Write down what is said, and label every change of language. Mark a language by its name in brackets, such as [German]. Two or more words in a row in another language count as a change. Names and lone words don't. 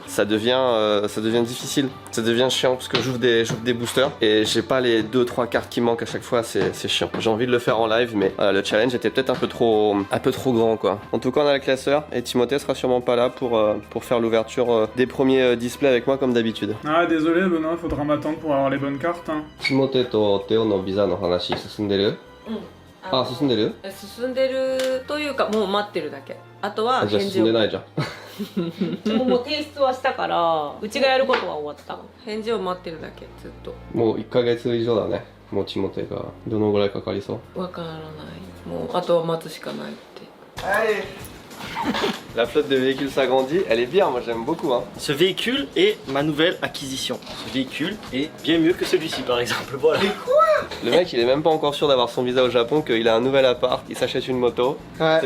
[French] Ça devient difficile, ça devient chiant parce que j'ouvre des boosters et j'ai pas les 2-3 cartes qui manquent à chaque fois, c'est chiant. J'ai envie de le faire en live mais le challenge était peut-être un peu trop grand quoi. En tout cas on a le classeur et Timothée sera sûrement pas là pour faire l'ouverture des premiers displays avec moi comme d'habitude. Ah désolé Benoît, faudra m'attendre pour avoir les bonnes cartes. Hein. [Japanese] Timothée to Théo no visa no hanashi susunderu? あ、進んでる？進んでるというかもう待ってるだけ。あとはじゃあ返事を進んでないじゃん。もう提出はしたからうちがやることは終わった。返事を待ってるだけずっと。もう1ヶ月以上だね。もうティモテがどのぐらいかかりそう？わからない。もうあとは待つしかないって。 [French] Allez. La flotte de véhicules s'agrandit, elle est bien, moi j'aime beaucoup hein. Ce véhicule est ma nouvelle acquisition. Ce véhicule est bien mieux que celui-ci par exemple. Voilà. Mais quoi? Le mec il est même pas encore sûr d'avoir son visa au Japon, qu'il a un nouvel appart, il s'achète une moto. Ouais.